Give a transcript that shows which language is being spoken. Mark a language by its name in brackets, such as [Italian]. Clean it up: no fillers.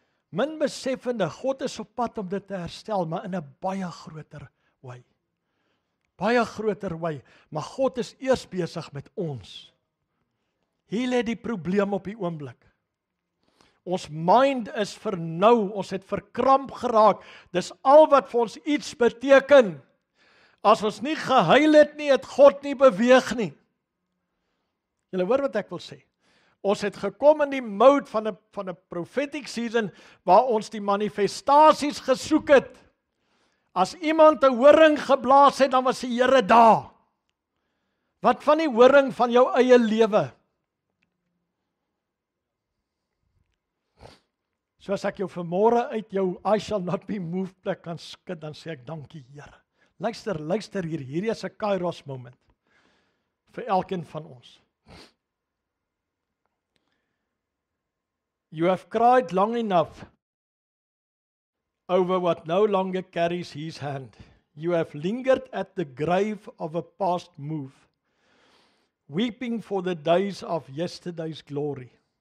[Afrikaans] Min beseffende, God is op pad om dit te herstel, maar in 'n baie groter wy. Baie groter wy, maar God is eers besig met ons. Hier lê die probleem op die oomblik. Ons mind is vernou, ons het verkramp geraak. Dis al wat vir ons iets beteken. As ons nie gehuil het nie, het God nie beweeg nie. Julle hoor wat ek wil sê. Ons het gekom in die mode van 'n [English] prophetic season [Afrikaans] waar ons die manifestasies gesoek het. As iemand 'n horing geblaas het, dan was die Here daar. Wat van die horing van jou eie lewe? So as ek jou vanmôre uit jou [English] I shall not be moved [Afrikaans] plek kan skud, dan sê ek dankie Here. Luister hierdie is 'n Kairos moment vir elkeen van ons. [English] You have cried long enough over what no longer carries his hand. You have lingered at the grave of a past move, weeping for the days of yesterday's glory.